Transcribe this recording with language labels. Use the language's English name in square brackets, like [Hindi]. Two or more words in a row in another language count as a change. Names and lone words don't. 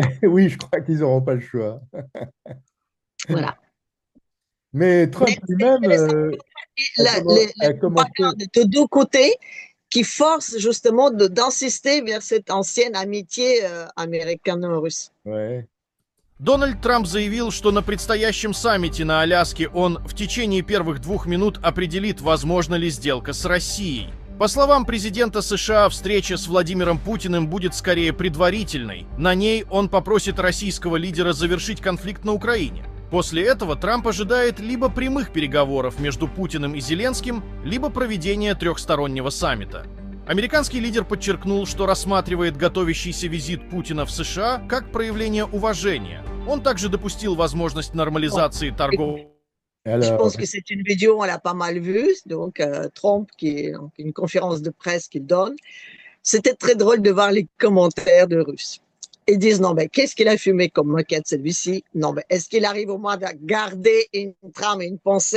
[French] Oui, je crois qu'ils n'auront pas le choix. Voilà. Mais Trump lui-même a commencé de deux côtés qui force justement d'insister vers cette ancienne amitié américano-russe. Ouais. [Russian] Дональд Трамп заявил, что на предстоящем саммите на Аляске он в течение первых 2 минут определит, возможна ли сделка с Россией. По словам президента США, встреча с Владимиром Путиным будет скорее предварительной. На ней он попросит российского лидера завершить конфликт на Украине. После этого Трамп ожидает либо прямых переговоров между Путиным и Зеленским, либо проведения трехстороннего саммита. Американский лидер подчеркнул, что рассматривает готовящийся визит Путина в США как проявление уважения. Он также допустил возможность нормализации торговли. [French] Je pense que c'est une vidéo, on l'a pas mal vue, donc Trump, une conférence de presse qu'il donne. C'était très drôle de voir les commentaires de Russes. Ils disent, non, mais qu'est-ce qu'il a fumé comme moquette celui-ci? Non, mais est-ce qu'il arrive au moins à garder une trame et une pensée?